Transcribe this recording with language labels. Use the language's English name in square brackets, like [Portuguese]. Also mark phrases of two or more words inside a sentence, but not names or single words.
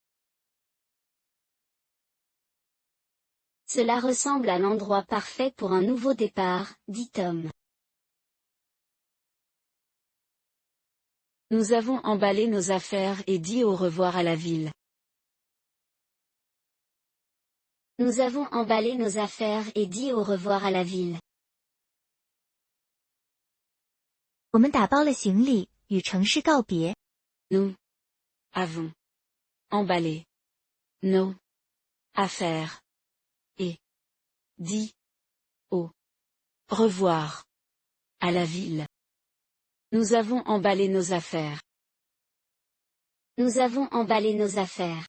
[French] Cela ressemble à l'endroit parfait pour un nouveau départ, dit Tom. Nous avons emballé nos affaires et dit au revoir à la ville. Nous avons emballé nos affaires et dit au revoir à la ville. [Chinese] 我们打包了行李，与城市告别。 [French] Nous avons emballé nos affaires et dit au revoir à la ville. Nous avons emballé nos affaires. Nous avons emballé nos affaires.